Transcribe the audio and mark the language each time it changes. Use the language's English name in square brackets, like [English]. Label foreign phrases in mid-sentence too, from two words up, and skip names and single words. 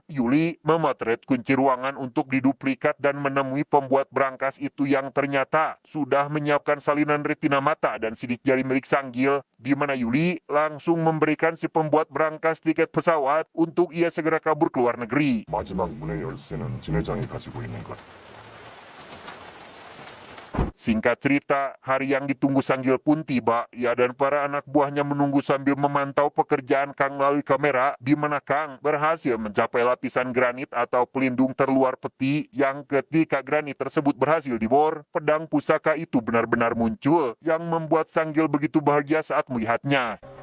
[Indonesian] Yuli memotret kunci ruangan untuk diduplikat dan menemui pembuat berangkas itu yang ternyata sudah menyiapkan salinan retina mata dan sidik jari milik Sanggil, di mana Yuli langsung memberikan si pembuat berangkas tiket pesawat untuk ia segera kabur ke luar negeri. [Korean] 마지막 문의 열쇠는 진 회장이 가지고 있는 것. [Indonesian] Singkat cerita, hari yang ditunggu Sanggil pun tiba. Ia dan para anak buahnya menunggu sambil memantau pekerjaan Kang melalui kamera, di mana Kang berhasil mencapai lapisan granit atau pelindung terluar peti yang ketika granit tersebut berhasil dibor, pedang pusaka itu benar-benar muncul yang membuat Sanggil begitu bahagia saat melihatnya.